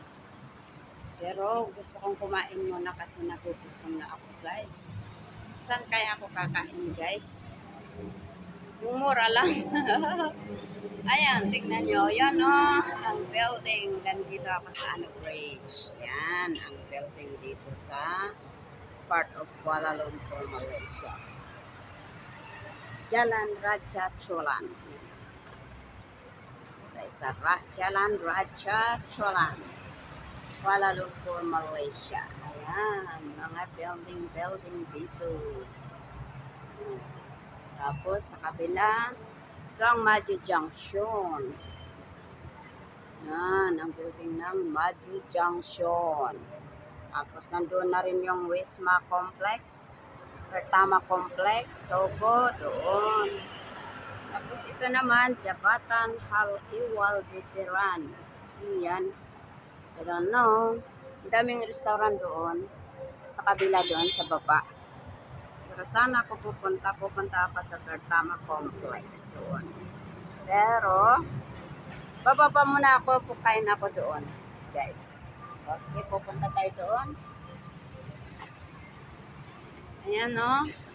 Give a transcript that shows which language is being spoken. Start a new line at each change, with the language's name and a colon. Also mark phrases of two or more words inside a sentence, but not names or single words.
Filipino: Pero gusto kong kumain muna kasi nagugutom na ako, guys. Saan kaya ako kakain, guys? Yung mura lang. Ayan, tignan nyo. Yan, oh. Ang building. Nandito ako sa bridge. Yan, ang building dito sa
English: part of
Filipino: Kuala Lumpur, Malaysia. Jalan Raja Cholan. Sa Jalan Raja Cholan, Kuala Lumpur, Malaysia. Ayan, mga building dito. Tapos sa kabila, ito ang Maju Junction. Yan, ang building ng Maju Junction. Tapos nandun na rin yung Wisma Complex, Pertama Complex, Sogo, doon. Tapos ito naman, Jabatan Hal Iwal Veteran. Yan.
English: I don't know.
Filipino: Ang daming restaurant doon. Sa kabila doon, sa baba. Pero sana ako pupunta ako sa Pertama Complex doon. Pero, bababa muna ako, pukain ako doon. Guys. Okay, pupunta tayo doon. Ayan, no?